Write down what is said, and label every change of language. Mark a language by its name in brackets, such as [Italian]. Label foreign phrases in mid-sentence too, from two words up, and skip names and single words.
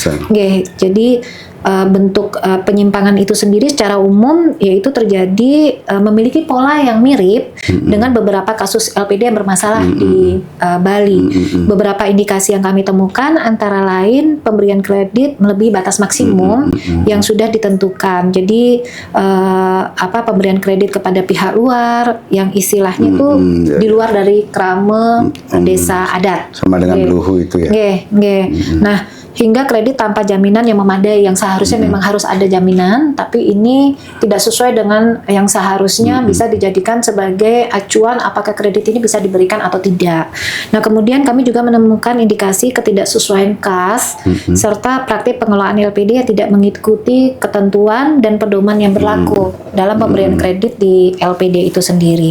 [Indonesian] Jadi bentuk penyimpangan itu sendiri secara umum yaitu terjadi memiliki pola yang mirip dengan beberapa kasus LPD yang bermasalah di Bali. Beberapa indikasi yang kami temukan antara lain pemberian kredit melebihi batas maksimum yang sudah ditentukan. Jadi pemberian kredit kepada pihak luar yang istilahnya itu di luar dari krame desa adat. Sama dengan Luhu itu ya. Nah, hingga kredit tanpa jaminan yang memadai, yang seharusnya memang harus ada jaminan, tapi ini tidak sesuai dengan yang seharusnya bisa dijadikan sebagai acuan apakah kredit ini bisa diberikan atau tidak. Nah, kemudian kami juga menemukan indikasi ketidaksesuaian kas serta praktik pengelolaan LPD yang tidak mengikuti ketentuan dan pedoman yang berlaku dalam pemberian kredit di LPD itu sendiri.